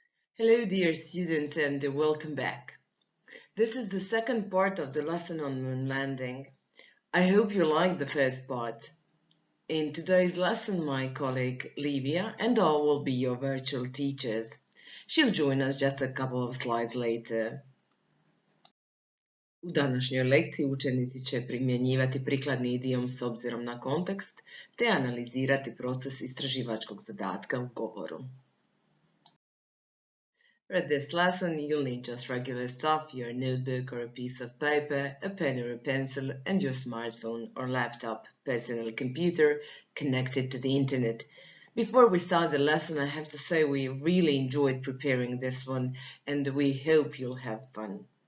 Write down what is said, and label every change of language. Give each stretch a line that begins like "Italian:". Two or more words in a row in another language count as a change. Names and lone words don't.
English: Hello, dear students, and welcome back. This is the second part of the lesson on moon landing. I hope you liked the first part. In today's lesson, my colleague Livia and I will be your virtual teachers. She'll join us just a couple of slides later.
Croatian: U današnjoj lekciji učenici će primjenjivati prikladni idiom s obzirom na kontekst te analizirati proces istraživačkog zadatka u govoru.
English: For this lesson, you'll need just regular stuff, your notebook or a piece of paper, a pen or a pencil, and your smartphone or laptop, personal computer connected to the internet. Before we start the lesson, I have to say we really enjoyed preparing this one, and we hope you'll have fun.